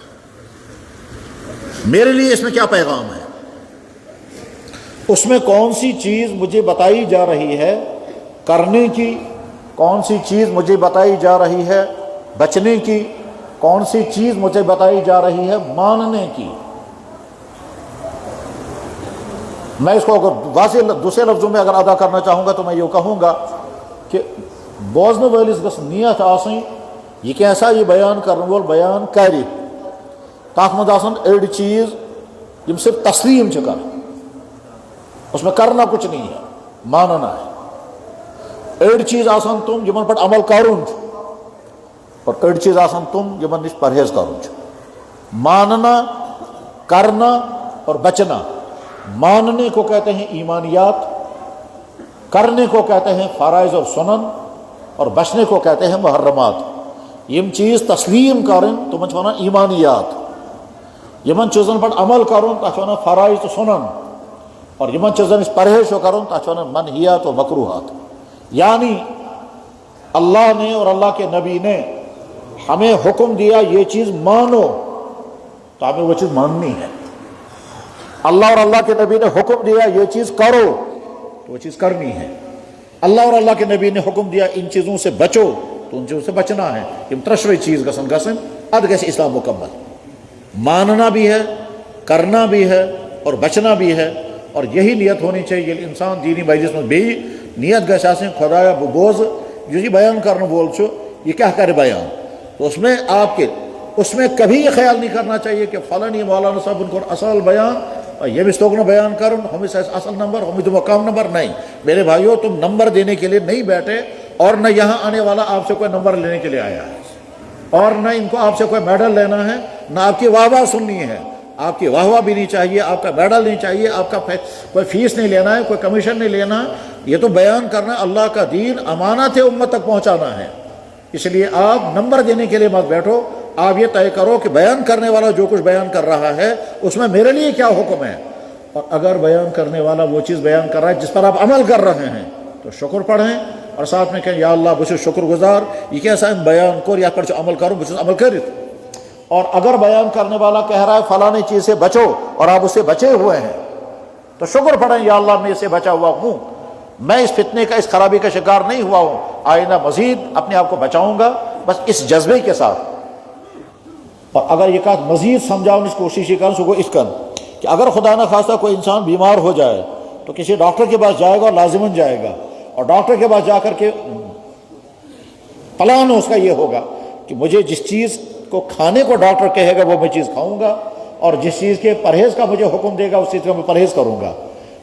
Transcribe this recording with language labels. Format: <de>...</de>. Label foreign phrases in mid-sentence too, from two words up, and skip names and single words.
<ur>میرے لیے اس میں کیا پیغام ہے، اس میں کون سی چیز مجھے بتائی جا رہی ہے کرنے کی، کون سی چیز مجھے بتائی جا رہی ہے بچنے کی، کون سی چیز مجھے بتائی جا رہی ہے ماننے کی۔ میں اس کو اگر واضح دوسرے لفظوں میں اگر ادا کرنا چاہوں گا تو میں یہ کہوں گا کہ</ur> <ks>بوزن وٲلِس گٔژھ نیت آسٕنۍ یہ کیسا یہ بیان کرنے وول بیان کرِ، تَتھ منٛز آسن أڑۍ چیز یم صرف تسلیم چھِ کران،</ks> <ur>اس میں کرنا کچھ نہیں ہے، ماننا ہے۔</ur> <ks>أڑۍ چیز آسن تم یمن پٮ۪ٹھ عمل کرُن چھُ اور أڑۍ چیز آسن تم یمن نش پرہیز کرُن چھُ۔</ks> <ur>ماننا، کرنا اور بچنا۔ ماننے کو کہتے ہیں ایمانیات، کرنے کو کہتے ہیں فرائض اور سنن، اور بچنے کو کہتے ہیں محرمات۔</ur> <ks>یم چیز تسلیم کرن تمن چھِ ونان ایمانیات، یمن چیزن پٮ۪ٹھ عمل کرُن تتھ چھِ ونان فرائض تہٕ سنن، اور یمن چیزن نش پرہیز چھُ کرُن تتھ چھِ ونان منہیات و مکروہات۔</ks> <ur>یعنی اللہ نے اور اللہ کے نبی نے ہمیں حکم دیا یہ چیز مانو تو ہمیں وہ چیز ماننی ہے، اللہ اور اللہ کے نبی نے حکم دیا یہ چیز کرو تو وہ چیز کرنی ہے، اللہ اور اللہ کے نبی نے حکم دیا ان چیزوں سے بچو تو ان چیزوں سے بچنا ہے۔</ur> <ks>یم ترشوے چیز گژھن اد گژھِ اسلام مکمل،</ks> <ur>ماننا بھی ہے، کرنا بھی ہے اور بچنا بھی ہے، اور یہی نیت ہونی چاہیے۔</ur> <ks>ییٚلہِ انسان</ks> <ur>دینی مجلس میں</ur> <ks>بیٚیہِ نیت گژھِ آسٕنۍ خدایا بہٕ بوزٕ یُس یہ بیان کرنے وول چھُ یہ کیا کرے بیان،</ks> <ur>تو اس میں آپ کے اس میں کبھی یہ خیال نہیں کرنا چاہیے کہ</ur> <ks>فلانی مولانا صاحب کوٚر اصل بیان ییٚمِس توٚگ نہٕ بیان کرُن ہُمِس آسہِ اصل نمبر ہُمِس دِمو کم نمبر۔</ks> <ur>نہیں میرے بھائیوں، تم نمبر دینے کے لیے نہیں بیٹھے، اور نہ یہاں آنے والا آپ سے کوئی نمبر لینے کے لیے آیا ہے، اور نہ ان کو آپ سے کوئی میڈل لینا ہے، نہ آپ کی واہ واہ سننی ہے۔ آپ کی واہ واہ بھی نہیں چاہیے، آپ کا میڈل نہیں چاہیے، آپ کا کوئی فیس نہیں لینا ہے، کوئی کمیشن نہیں لینا ہے۔ یہ تو بیان کرنا اللہ کا دین امانت ہے، امت تک پہنچانا ہے۔ اس لیے آپ نمبر دینے کے لیے مت بیٹھو، آپ یہ طے کرو کہ بیان کرنے والا جو کچھ بیان کر رہا ہے اس میں میرے لیے کیا حکم ہے، اور اگر بیان کرنے والا وہ چیز بیان کر رہا ہے جس پر آپ عمل کر رہے ہیں تو شکر پڑھیں اور ساتھ میں کہیں یا اللہ</ur> <ks>بہٕ چھُس شکر گزار یہ کیسا بیان کوٚر یتھ پٮ۪ٹھ چھُ عمل کرُن بہٕ چھُس عمل کٔرِتھ۔</ks> <ur>اور اگر بیان کرنے والا کہہ رہا ہے فلاں چیز سے بچو اور آپ اس سے بچے ہوئے ہیں تو شکر پڑھیں یا اللہ میں اس سے بچا ہوا ہوں، میں اس فتنے کا، اس خرابی کا شکار نہیں ہوا ہوں، آئندہ مزید اپنے آپ کو بچاؤں گا، بس اس جذبے کے ساتھ۔ اور اگر یہ کہا مزید سمجھاؤں اس کوشش یہ کروں سو گو اس کن کہ اگر خدا نہ خواستہ کوئی انسان بیمار ہو جائے تو کسی ڈاکٹر کے پاس جائے گا اور لازماً جائے گا، اور ڈاکٹر کے پاس جا کر کے پلان اس کا یہ ہوگا کہ مجھے جس چیز کو کھانے کو ڈاکٹر کہے گا وہ میں چیز کھاؤں گا، اور جس چیز کے پرہیز کا مجھے حکم دے گا اس چیز کا میں پرہیز کروں گا۔</ur>